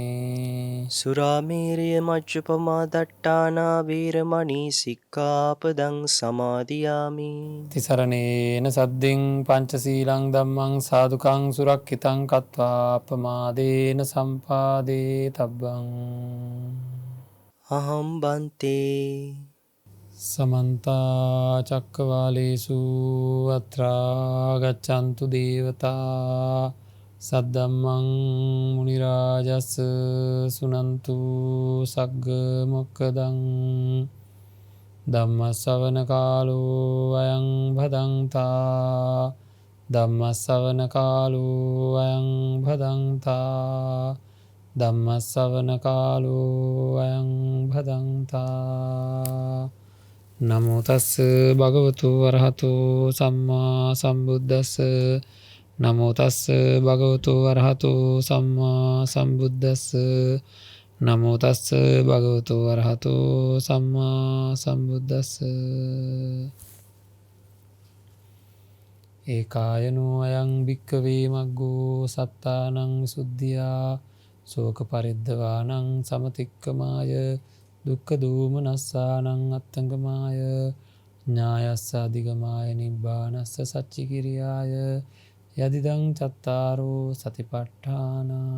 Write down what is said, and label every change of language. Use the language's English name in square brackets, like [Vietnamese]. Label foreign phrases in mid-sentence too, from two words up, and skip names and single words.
[Pali] සුරාමේරය මජ්ජපමා දට්ඨානා වේරමණී සික්ඛාපදං සමාදියාමි. තිසරණේන සද්දින් පංචශීලං ධම්මං සාදුකං සුරක්ඛිතං කତ୍වා අපමාදේන සම්පාදේ තබ්බං. අහම් බන්තේ. සමන්ත චක්කවාලේසු අත්‍රා ගච්ඡන්තු දේවතා සද්දම්මං මුනි රාජස් සුනන්තු සග්ග මොක්ඛදං. ධම්ම ශ්‍රවණ කාලෝ අයං භදංතා. ධම්ම ශ්‍රවණ කාලෝ අයං භදංතා. ධම්ම ශ්‍රවණ කාලෝ අයං භදංතා. නමෝ තස් භගවතු වරහතෝ සම්මා සම්බුද්දස්ස. නමෝ තස් භගවතු වරහතෝ සම්මා සම්බුද්දස්ස. නමෝ තස් භගවතු වරහතෝ සම්මා සම්බුද්දස්ස. ඒකායනෝ අයං භික්ඛවේ මග්ගෝ සත්තානං විසුද්ධියා සෝක පරිද්දවානං සමතික්කමාය දුක්ඛ දෝමනස්සානං අත්තංගමාය ඥායස්ස අධිගමාය නිබ්බානස්ස සච්චිකිරියාය යදිදං චත්තාරෝ සතිපට්ඨාන.